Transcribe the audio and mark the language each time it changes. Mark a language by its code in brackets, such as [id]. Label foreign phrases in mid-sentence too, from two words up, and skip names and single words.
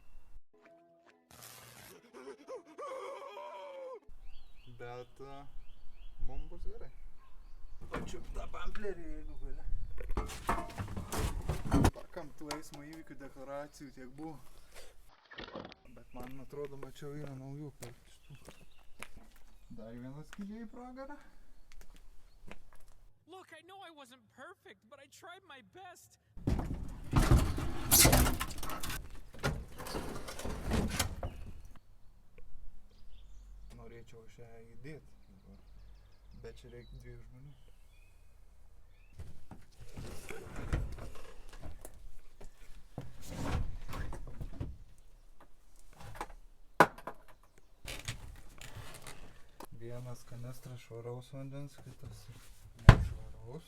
[lt] Bet mums bus gerai. Pačiup tą bamplerį, jeigu gali. Pakam tų eismo įvykių deklaracijų tiek buvo. Bet man atrodo, mačiau yra naujų šitų. Dar vienas skydžiai į pragarą. [en] Look, I know I wasn't perfect, but I tried my best. [lt] Norėčiau šią įdėti. Bet čia reikia 2 žmonių. Vienas kanestras švaraus vandens, kitas nešvaraus.